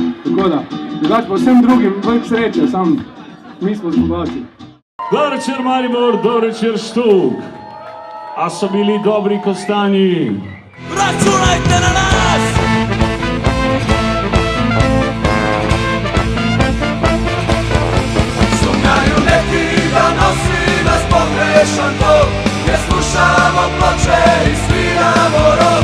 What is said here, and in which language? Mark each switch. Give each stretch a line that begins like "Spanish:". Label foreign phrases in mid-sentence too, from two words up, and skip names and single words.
Slovenian: Tako da, drugače pa vsem drugim veliko sreče, samo mi smo zmagovalci. Dober večer Maribor, dober večer Štuk. A so bili dobri kostanji? Računajte na nas!
Croatian: Sumnjaju neki, da nosi nas pogrešan Bog, gdje slušamo ploče i sviramo rok.